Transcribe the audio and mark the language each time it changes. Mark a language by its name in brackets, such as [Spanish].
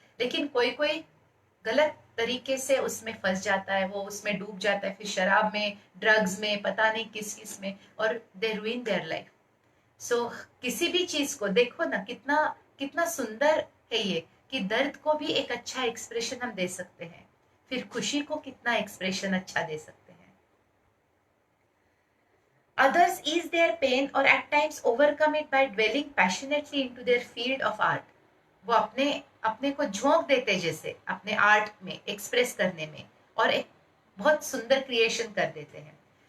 [Hindi] लेकिन कोई कोई गलत तरीके से उसमें फंस जाता है, वो उसमें डूब जाता है, फिर शराब में, ड्रग्स में, पता नहीं किस में, और [English] They ruin their life. [Hindi] सो किसी भी चीज को देखो ना, कितना कितना सुंदर है ये कि दर्द को भी एक अच्छा एक्सप्रेशन हम दे सकते हैं, फिर खुशी को कितना एक्सप्रेशन अच्छा दे सकते हैं. [English] Others ease their pain or at times overcome it by dwelling passionately into their field of art. [Hindi] वो अपने अपने को झोंक देते जैसे अपने आर्ट में एक्सप्रेस करने में, और एक बहुत सुंदर क्रिएशन कर देते हैं.